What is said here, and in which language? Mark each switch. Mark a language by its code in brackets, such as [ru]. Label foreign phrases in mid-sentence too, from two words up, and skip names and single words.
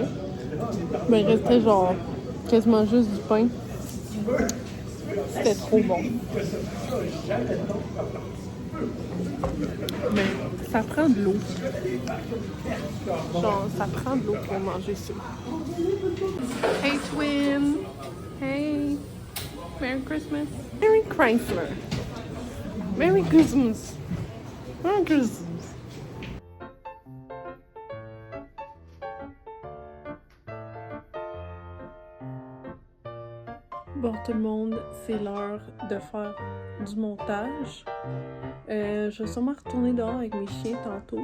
[fr] Mais il restait genre quasiment juste du pain. C'était trop bon. Mais ça prend de l'eau. Genre, ça prend de l'eau pour manger ça. [en] Hey twin! Hey! Merry Christmas! Merry Chrysler! Merry Christmas! Merry Christmas! [fr] Bon tout le monde, c'est l'heure de faire du montage. Je vais sûrement retourner dehors avec mes chiens tantôt.